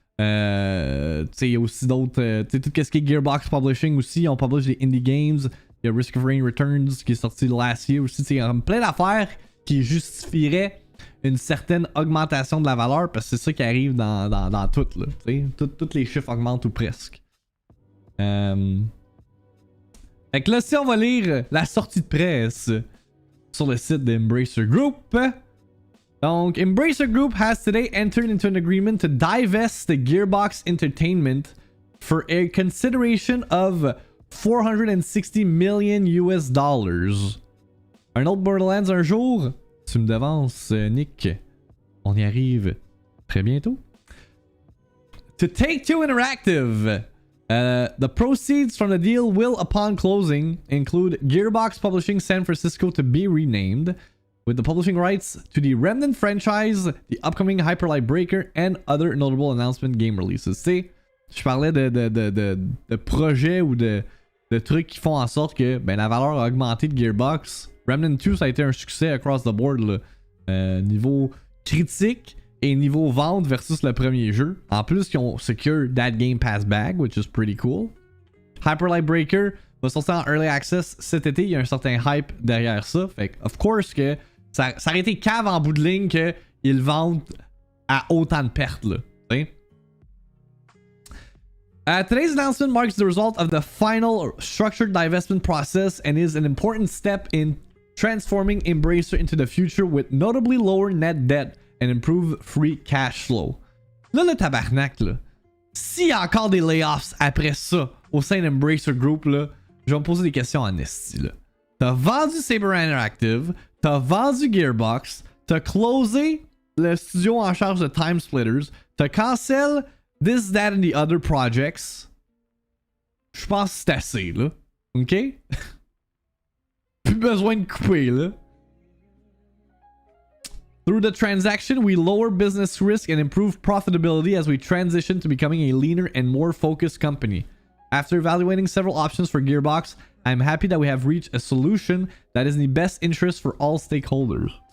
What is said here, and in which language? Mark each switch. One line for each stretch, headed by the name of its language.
French: tu sais, il y a aussi d'autres, tu sais, tout ce qui est Gearbox Publishing aussi, on publish des indie games, il y a Risk of Rain Returns qui est sorti
English: last year
French: aussi, tu sais, il y a plein d'affaires qui justifieraient une certaine augmentation de la valeur, parce que c'est ça qui arrive dans tout, là, tu sais, tous les chiffres augmentent ou presque. Fait que là, si on va lire la sortie de presse sur le site d'Embracer Group.
English: Donc, Embracer Group has today entered into an agreement to divest the Gearbox Entertainment for a consideration of $460 million US.
French: Un autre Borderlands un jour? Tu me devances, Nick. On y arrive très bientôt.
English: To Take-Two Interactive. The proceeds from the deal will, upon closing, include Gearbox Publishing San Francisco to be renamed, with the publishing rights to the Remnant franchise, the upcoming Hyper Light Breaker, and other notable announcement game releases.
French: Tu sais, je parlais de projets ou de trucs qui font en sorte que ben, la valeur a augmenté de Gearbox. Remnant 2, ça a été un succès
English: across the board,
French: là. Niveau critique et niveau vente versus le premier jeu. En plus, ils ont
English: secure that Game Pass bag, which is pretty cool.
French: Hyper Light Breaker va sortir en Early Access cet été. Il y a un certain hype derrière ça. Fait que,
English: of course,
French: que ça aurait été cave en bout de ligne qu'ils vendent à autant de pertes, là. T'sais?
English: Today's announcement marks the result of the final structured divestment process and is an important step in transforming Embracer into the future with notably lower net debt and improved free cash flow.
French: Là, le tabarnak, là. S'il y a encore des layoffs après ça au sein d'Embracer Group, là, je vais me poser des questions en esti, là. T'as vendu Saber Interactive, t'as vendu Gearbox, t'as closé le studio en charge de Time Splitters, t'as cancel
English: This, That and the Other projects.
French: Je pense que c'est assez, là. OK? Plus besoin de couper, là.
English: Through the transaction, we lower business risk and improve profitability as we transition to becoming a leaner and more focused company. After evaluating several options for Gearbox, I'm happy that we have reached a solution that is in the best interest for all stakeholders.